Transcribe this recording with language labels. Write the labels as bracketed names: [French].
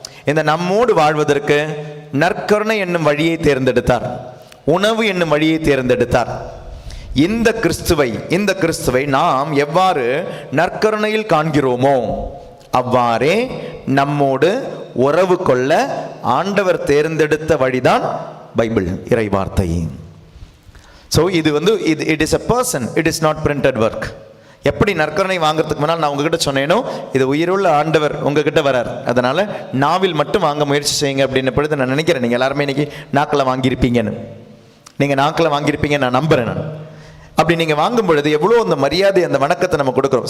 [Tamil] இந்த நம்மோடு வாழ்வதற்கு நற்கருணை என்னும் வழியை தேர்ந்தெடுத்தார், உணவு என்னும் வழியை தேர்ந்தெடுத்தார். இந்த கிறிஸ்துவை நாம் எவ்வாறு நற்கருணையில் காண்கிறோமோ அவ்வாறே நம்மோடு உறவு கொள்ள ஆண்டவர் தேர்ந்தெடுத்த வழிதான் பைபிள், இறை வார்த்தை. [English] so [Tamil] இது [English] It is a person, it is not printed work. [Tamil] எப்படி நற்கருணை வாங்குறதுக்கு முன்னால் நான் உங்ககிட்ட சொன்னேனோ, இது உயிருள்ள ஆண்டவர் உங்ககிட்ட வரார். அதனால நாவில் மட்டும் வாங்க முயற்சி செய்யுங்க அப்படின்னு பொழுது நான் நினைக்கிறேன், நீங்கள் எல்லாருமே இன்னைக்கு நாக்கில் வாங்கியிருப்பீங்கன்னு. நீங்கள் நாக்கில் வாங்கியிருப்பீங்கன்னு நான் நம்புறேன். நான் அப்படி நீங்கள் வாங்கும் பொழுது எவ்வளோ அந்த மரியாதை, அந்த வணக்கத்தை நம்ம கொடுக்குறோம்.